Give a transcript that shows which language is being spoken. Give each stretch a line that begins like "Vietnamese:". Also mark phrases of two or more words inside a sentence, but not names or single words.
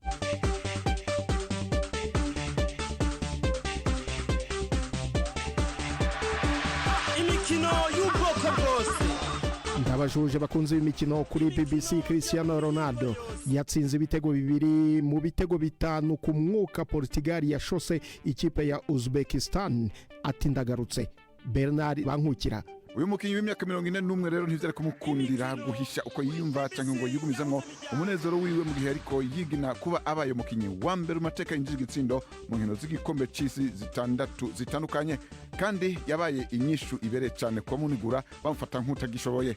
Kinyarwanda: imikino y'ubwoko bwose. ndabajuje bakunze imikino kuri BBC. Cristiano Ronaldo yatsinze ibitego bibiri mu bitego bitanu ku mwuka Portugal yashose ikipe ya Uzbekistan. Ati ndagarutse. Bernard Bankukira.
Rundi: uyu mukinnyi w'imyaka 41 rero ntivyari kumukundira guhisha uko yiyumva canke ngo yigumizamwo umunezero wiwe mu gihe ariko yigina kuba abaye umukinnyi wa mbere umateka yinjije igitsindo mu nkino z'igikombe c'isi zitandukanye kandi yabaye inyishu ibere cyane ko munigura bamufata nk'utagishoboye.